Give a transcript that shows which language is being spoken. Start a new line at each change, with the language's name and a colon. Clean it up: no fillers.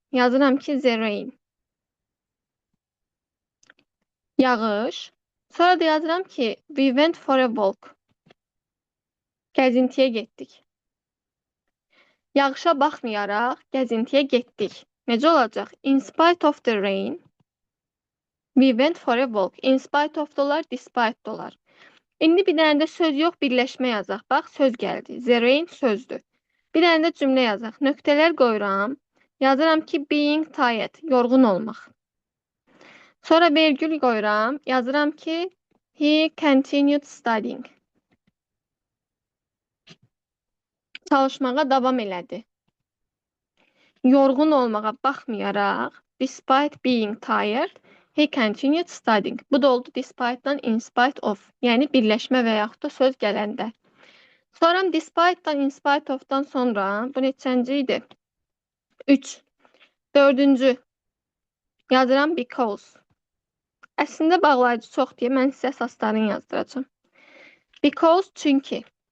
Azerbaijani: Yazıram ki,
English: the rain.
Azerbaijani: Yağış. Sonra da yazıram ki,
English: we went for a walk.
Azerbaijani: Gəzintiyə getdik. Yağışa baxmayaraq gəzintiyə getdik. Necə olacaq?
English: In spite of the rain, we went for a walk. In spite of dolar, despite dolar.
Azerbaijani: İndi bir dənə də söz yox, birləşmə yazaq. Bax, söz gəldi. The rain sözdür. Bir dənə də cümlə yazaq. Nöqtələr qoyuram. Yazıram ki,
English: being tired,
Azerbaijani: yorğun olmaq. Sonra vergül qoyuram. Yazıram ki,
English: he continued studying.
Azerbaijani: Çalışmağa davam elədi. Yorğun olmağa baxmayaraq,
English: despite being tired, he continued studying.
Azerbaijani: Bu da oldu despite-dan in spite of. Yəni birləşmə və yaxud da söz gələndə. Sonra despite-dan in spite of-dan sonra, bu neçənci idi? 3. 4-cü. Yazıram because. Əslində bağlayıcı çox deyə mən sizə əsaslarını yazdıracağım. Because çünki.